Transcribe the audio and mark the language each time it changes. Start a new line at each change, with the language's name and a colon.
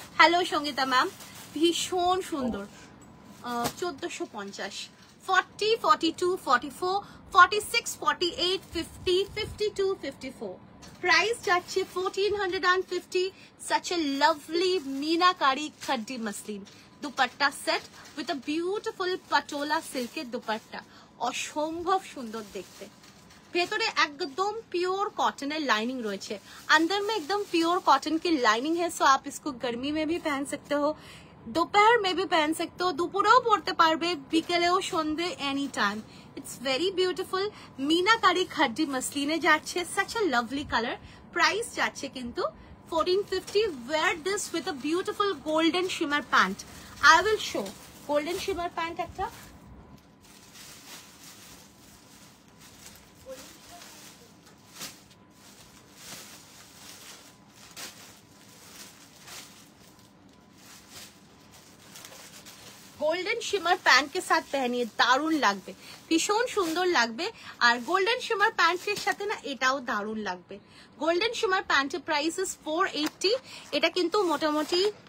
Bangla: Hello Sangeeta ma'am, ভীষণ সুন্দর। 1450, 40, 42, 44, 46, 48, 50, 52, 54. Price যাচ্ছে 1450।
English: such a lovely meenakari khaddi muslin
Bangla: dupatta set with a beautiful patola সিল্কের দুপাট্টা, অসম্ভব সুন্দর দেখতে। ভেতরে একদম
Hindi: प्योर कॉटन लाइनिंग
Bangla: রয়েছে,
Hindi: अंदर में एकदम प्योर कॉटन की लाइनिंग है। सो आप इसको गर्मी में भी पहन सकते हो, दोपहर में भी पहन सकते हो,
Bangla: দুপুরেও পরতে পারবে, বিকেলেও সন্ধ্যে, any time. It's very beautiful meenakari খাড্ডি মসলিনে যাচ্ছে,
English: such a lovely color।
Bangla: Price যাচ্ছে কিন্তু 1450.
English: Wear this with a beautiful golden shimmer pant. I will show golden shimmer pant
Bangla: একটা
Hindi: गोल्डन शिमर पैंट के साथ पहनिए
Bangla: दारुण লাগবে ভীষণ সুন্দর লাগবে আর গোল্ডেন শিমার প্যান্টের সাথে না এটাও দারুণ লাগবে গোল্ডেন শিমার প্যান্টের প্রাইস ইজ 480 এটা কিন্তু মোটামুটি